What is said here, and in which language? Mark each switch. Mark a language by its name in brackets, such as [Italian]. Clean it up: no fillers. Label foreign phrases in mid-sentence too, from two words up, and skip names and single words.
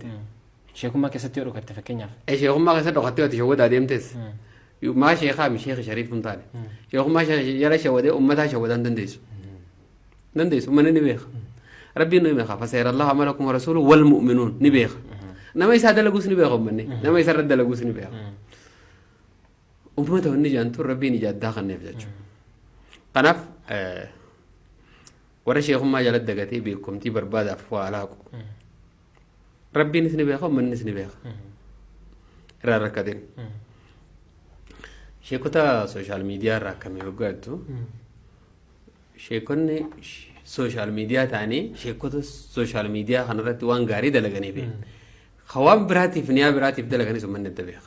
[Oromo] sheekummaa keessatti yoo dhokatte fakkeenyaaf sheekummaa keessatti dhokatte yoo ati shawwadaa deemtes maa sheekaa mi sheekhi shariif hin taane sheekummaa jala shawwadee ummataa shawwadaan dandeessu ummanni ni beeka rabbiin ni beeka [Arabic] فسيرى الله عملكم ورسوله والمؤمنون [Oromo] ni beeka nama isaa dalaguus ni beeka ummanni nama isaa irratti dalaguus ni beeka ummata wanni jaantu rabbiin ijaaddaa kanneef jechuudha kanaaf warra sheekummaa jalatti dagatee beekumtii barbaadaaf waa laaqu rabbiinis ni beeka ummannis ni beeka irraa rakkateen sheekota [English] sooshaal miidiyaa [Oromo] irraa akkamii hoggaattu sheekonni [English] sooshaal miidiyaa [Oromo] ta'anii sheekota [English] sooshaal miidiyaa [Oromo] kanarratti waan gaarii dalaganiif waan biraatiif niyaa biraatiif dalaganis ummanni adda beeka.